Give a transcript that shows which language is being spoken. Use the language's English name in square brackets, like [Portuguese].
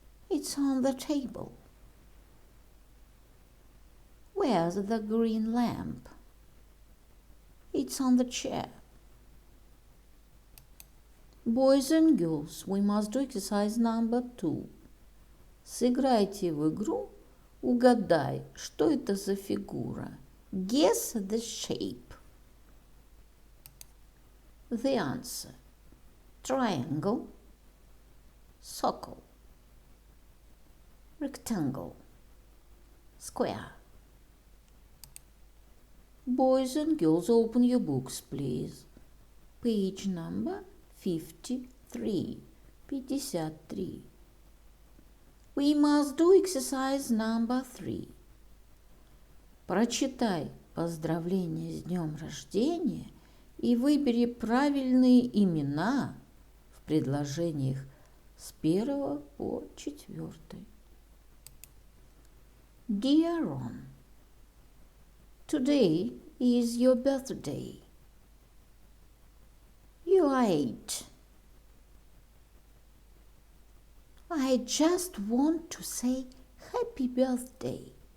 [English] It's on the table. Where's the green lamp? It's on the chair. Boys and girls, we must do exercise number 2. [Russian] Сыграйте в игру, угадай, что это за фигура. [English] Guess the shape. The answer: triangle, circle, rectangle, square. Boys and girls, open your books, please. Page number 53. 53. We must do exercise number 3. [Russian] Прочитай поздравления с днем рождения и выбери правильные имена в предложениях с 1 по 4. [English] Dear Ron, today is your birthday. You are 8. I just want to say happy birthday.